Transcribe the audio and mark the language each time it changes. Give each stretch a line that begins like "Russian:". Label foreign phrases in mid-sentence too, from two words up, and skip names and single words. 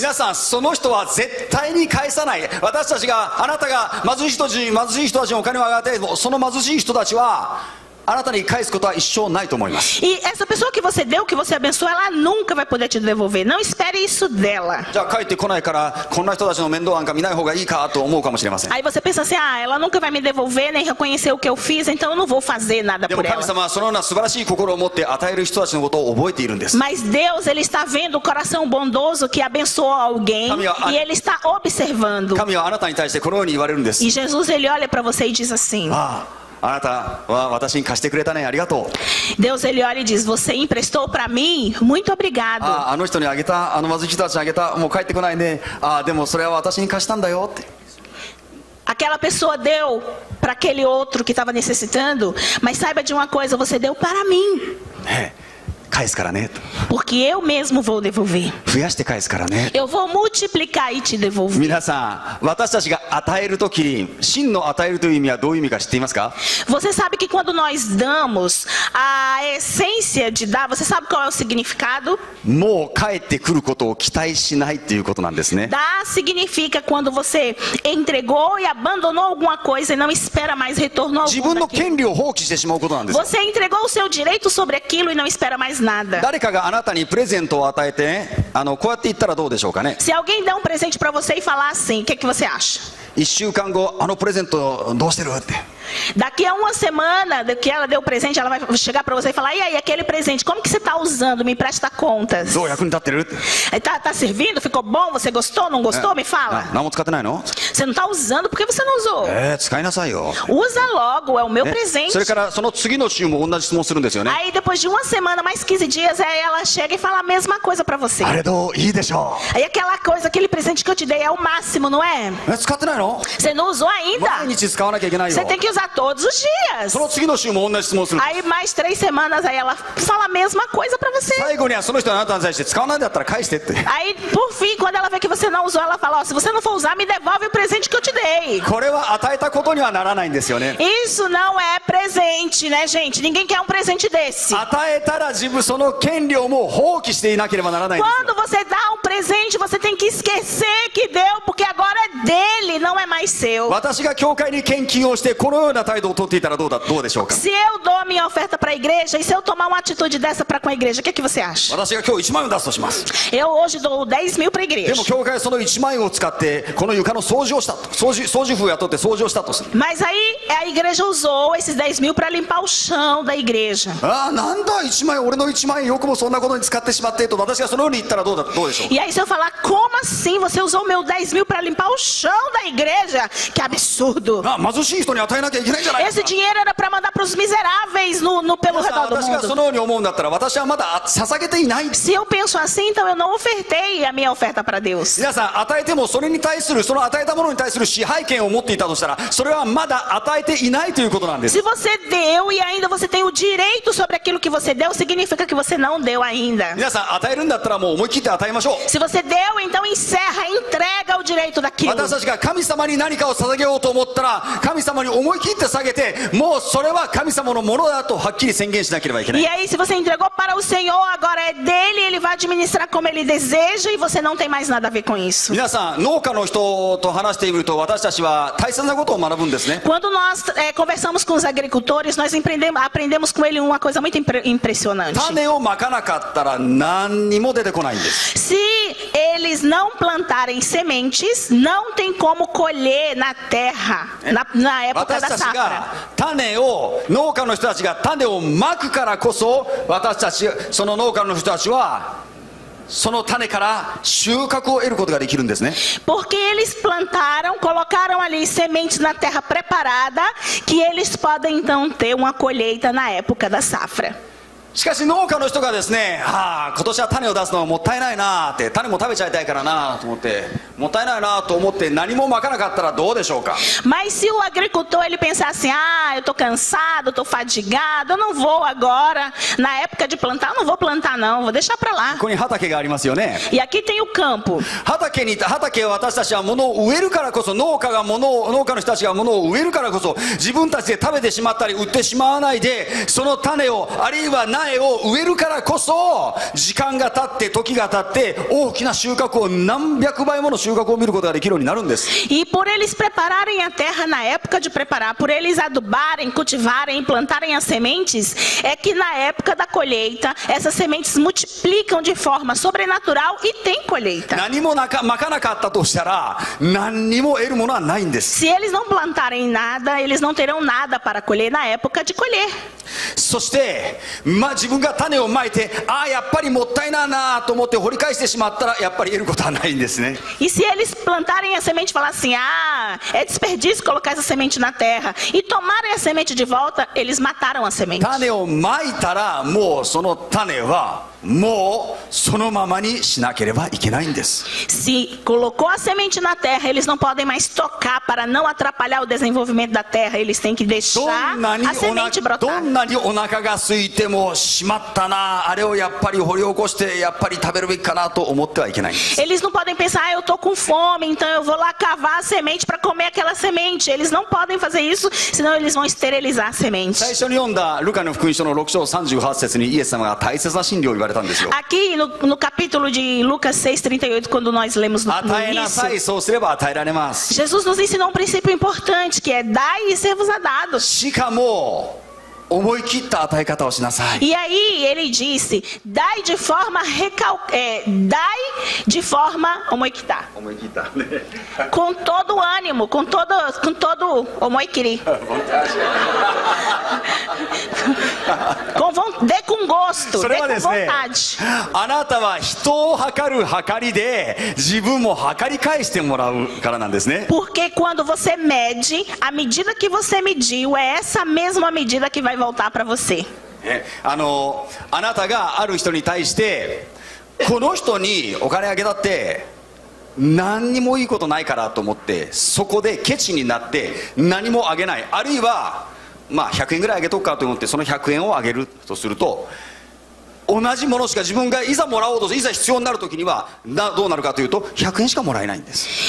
Japanese: 皆さんその人は絶対に返さない私たちがあなたが貧しい人たちにお金をあげてその貧しい人たちはあなたに返すことは一生ないと思います
Portuguese: E essa pessoa que você deu, que você abençoou, ela nunca vai poder te devolver. Não espere isso dela.
Japanese: じゃあ帰ってこないからこんな人たちの面倒なんか見ない方がいいかと思うかもしれません
Portuguese: Aí você pensa assim, ela nunca vai me devolver, nem reconhecer o que eu fiz, então eu não vou fazer nada
Japanese: でも
Portuguese: por
Japanese: 神
Portuguese: ela.
Japanese: 様はそのような素晴らしい心を持って与える人たちのことを覚えているんです
Portuguese: Mas Deus, Ele está vendo o coração bondoso que abençoou alguém e Ele está observando.
Japanese: 神はあなたに対してこのように言われるんです
Portuguese: E Jesus, Ele olha para você e diz assim,
Japanese: あなたは私に貸してくれたねありがとう
Portuguese: Deus, Ele olha e diz, você emprestou para mim? Muito obrigado.
Japanese: あの人にあげたあの貧しい人たちにあげたもう帰ってこないねでもそれは私に貸したんだよって
Portuguese: Aquela pessoa deu para aquele outro que estava necessitando, mas saiba de uma coisa, você deu para mim.
Japanese: ね返すからね
Portuguese: Porque eu mesmo vou devolver.
Japanese: 増やして返すからね
Portuguese: Eu vou multiplicar e te devolver.
Japanese: 皆さん私たちが与えるときに真の与えるという意味はどういう意味か知っていますか
Portuguese: Você sabe que quando nós damos, a essência de dar, você sabe qual é o significado?
Japanese: もう帰ってくることを期待しないっていうことなんですね
Portuguese: Dar significa quando você entregou e abandonou alguma coisa e não espera mais retorno
Japanese: 自
Portuguese: algum
Japanese: 分の
Portuguese: daquilo.
Japanese: 権利を放棄してしまうことなんですよ
Portuguese: Você entregou o seu direito sobre aquilo e não espera mais nada.
Japanese: 誰かがあなたにプレゼントを与えてねこうやって言ったらどうでしょうかね
Portuguese: Se alguém der um presente para você e falar assim, o que você acha?
Japanese: 1 週間後プレゼントどうしてるって
Portuguese: Daqui a uma semana que ela deu o presente, ela vai chegar para você e falar, e aí, aquele presente, como que você está usando? Me presta contas.
Japanese: どう役に立ってる
Portuguese: Tá servindo? Ficou bom? Você gostou? Não gostou? Me fala.
Japanese: 何も使ってないの
Portuguese: Você não está usando, por que você não usou?
Japanese: 使いなさいよ
Portuguese: Usa logo, é o meu presente.
Japanese: それからその次の週も同じ質問するんですよね
Portuguese: Aí depois de uma semana, mais 15 dias, aí ela chega e fala a mesma coisa pra você.
Japanese: あれどういいでしょ
Portuguese: Aí aquela coisa, aquele presente que eu te dei é o máximo, não é?
Japanese: う使ってないの
Portuguese: Você não usou ainda?
Japanese: 毎日使わなきゃいけないよ
Portuguese: Você tem que usar todos os dias.
Japanese: その次の週も同じ質問する
Portuguese: Aí mais 3 semanas, aí ela fala a mesma coisa pra você.
Japanese: 最後にはその人はあなたに対して使わないんだったら返してって
Portuguese: Aí, por fim, quando ela vê que você não usou, ela fala, se você não for usar, me devolve o presente que eu te dei.
Japanese: これは与えたことにはならないんですよね
Portuguese: Isso não é presente, né, gente? Ninguém quer um presente desse.
Japanese: 与えたら自分その権利をもう放棄していなければならないんですよ
Portuguese: Quando você dá um presente, você tem que esquecer que deu, porque agora é dele, não é mais seu.
Japanese: 私が教会に献金をしてこのような態度を取っていたらどうでしょうか
Portuguese: Se eu dou minha oferta para a igreja, e se eu tomar uma atitude dessa para com a igreja, o que você acha?
Japanese: 私が今日1万円を出すとします
Portuguese: Eu hoje dou 10 mil para a
Japanese: で
Portuguese: igreja.
Japanese: も教会はその1万円を使ってこの床の掃除をしたと掃除婦を雇って掃除をしたとする
Portuguese: Mas aí a igreja usou esses 10 mil para limpar o chão da igreja.
Japanese: なんだ1万円俺の1万円よくもそんなことに使ってしまってと私がそのように言ったらどうでしょう
Portuguese: E aí se eu falar, como assim? Você usou meu 10 mil para limpar o chão da igreja? Que absurdo.
Japanese: 貧しい人に与えなきゃきゃいけないんじゃないか
Portuguese: Esse dinheiro era para mandar para os miseráveis pelo
Japanese: 皆さん
Portuguese: redor do
Japanese: 私がそ
Portuguese: mundo.
Japanese: のように思うんだったら私はまだ捧げていない。
Portuguese: Se eu penso assim, então eu não ofertei a minha oferta para Deus.
Japanese: 皆さん与えてもそれに対するその与えたものに対する支配権を持っていたとしたらそれはまだ与えていないということなんです。
Portuguese: Se você deu e ainda você tem o direito sobre aquilo que você deu, significa que você não deu ainda.
Japanese: 皆さん与えるんだったらもう思い切って与えましょう。
Portuguese: Se você deu, então encerra, entrega o direito daquilo.
Japanese: 私たちが神様に何かを捧げようと思ったら神様に思い切って下げてもうそれは神様のものだとはっきり宣言しなければいけない。
Portuguese: E aí, se você entregou para o Senhor, agora é dele, ele vai administrar como ele deseja e você não tem mais nada a ver com isso.
Japanese: 皆さん農家の人と話してみると私たちは大切なことを学ぶんですね。
Portuguese: Quando nós conversamos com os agricultores, nós aprendemos com ele uma coisa muito impressionante.
Japanese: 種をまかなかったら何にも出てこないんです。
Portuguese: Se eles não plantarem sementes, não tem como colher na terra, na época
Japanese: 私
Portuguese: da
Japanese: たち
Portuguese: safra.
Japanese: が種を農家の人たちが種をまくからこそ私たちその農家の人たちはその種から収穫を得ることができるんですね。
Portuguese: Porque eles plantaram, colocaram ali sementes na terra preparada, que eles podem então ter uma colheita na época da safra.
Japanese: しかし農家の人がですね、今年は種を出すのはもったいないなって、種も食べちゃいたいからなと思って、もったいないなと思って何もまかなかったらどうでしょうか。
Portuguese: Mas se o agricultor ele pensar assim, eu tô cansado, tô fadigado, eu não vou agora, na época de plantar, eu não vou plantar não, vou deixar para lá.
Japanese: ここに畑がありますよね。
Portuguese: E aqui tem o campo.
Japanese: 畑を私たちは物を植えるからこそ、農家の人たちが物を植えるからこそ、自分たちで食べてしまったり売ってしまわないで、その種をあるいは苗を植えるからこそ、時間が経って時が経って大きな収穫を何百倍もの収穫を見ることができるようになるんです。
Portuguese: E por eles prepararem a terra na época de preparar, por eles adubarem, cultivarem, plantarem as sementes, é que na época da colheita, essas sementes multiplicam de forma sobrenatural e tem colheita.
Japanese: 何もまかなかったとしたら何にも得るものはないんです。
Portuguese: Se eles não plantarem nada, eles não terão nada para colher na época de colher.
Japanese: そして、自分が種をまいてやっぱりもったいないなと思って掘り返してしまったらやっぱり得ることはないんですね。
Portuguese: E se eles plantarem a semente e falar assim, é desperdício colocar essa semente na terra, e tomarem a semente de volta, eles mataram a semente.
Japanese: 種をまいたらもうその種はもうそのままにしなければいけないんです。
Portuguese: Se colocou a semente na terra, eles não podem mais tocar para não atrapalhar o desenvolvimento da terra. Eles têm que
Japanese: ど
Portuguese: deixar
Japanese: んなに
Portuguese: a semente brotar.
Japanese: お腹が空いてもしまったな、あれをやっぱり掘り起こしてやっぱり食べるべきかなと思ってはいけないんです。
Portuguese: Eles não podem pensar, eu tô com fome, então eu vou lá cavar a semente para comer aquela semente. Eles não podem fazer isso, senão eles vão esterilizar a semente.
Japanese: 最初に読んだルカの福音書の6章38節にイエス様が大切な真理を言われたんですよ。
Portuguese: Aqui no capítulo de Lucas 6:38, quando nós lemos no
Japanese: 与えなさい、
Portuguese: início,
Japanese: そうすれば与えられます。
Portuguese: Jesus nos ensinou um princípio importante, que é dai e ser-vos a dado.
Japanese: しかも思い切った与え方をしなさい。
Portuguese: E aí ele disse, dai de forma omoikita.
Japanese: 思い切ったね。
Portuguese: Com todo o ânimo, com todo omoikiri. Dê com gosto,
Japanese: そ
Portuguese: dê
Japanese: れは
Portuguese: com
Japanese: ですね、
Portuguese: vontade.
Japanese: あなたは人を測る測りで自分も測り返してもらうからなんですね。
Portuguese: Porque quando você mede, a medida que você mediu é essa mesma medida que vai voltar para você.
Japanese: あなたがある人に対してこの人にお金あげたって何にもいいことないからと思ってそこでケチになって何もあげない、あるいは100円ぐらいあげとくかと思ってその100円をあげるとすると、同じものしか自分がいざもらおうといざ必要になる時にはどうなるかというと100円しかもらえないんです。